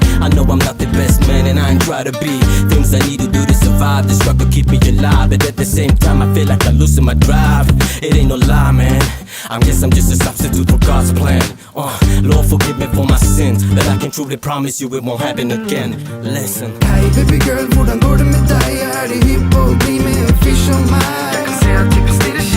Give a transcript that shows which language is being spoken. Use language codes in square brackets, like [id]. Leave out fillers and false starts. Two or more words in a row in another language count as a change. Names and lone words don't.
[en] I know I'm not the best man and I ain't try to be. Things I need to do to survive, the struggle keep me alive. But at the same time I feel like I'm losing my drive. It ain't no lie, man, I guess I'm just a substitute for God's plan. Lord, forgive me for my sins, but I can truly promise you it won't happen again. Listen. Hei baby girl, [no] hvordan går det med deg? Er det hypp på å bli med en fyr som meg? Jeg kan se at typen stiller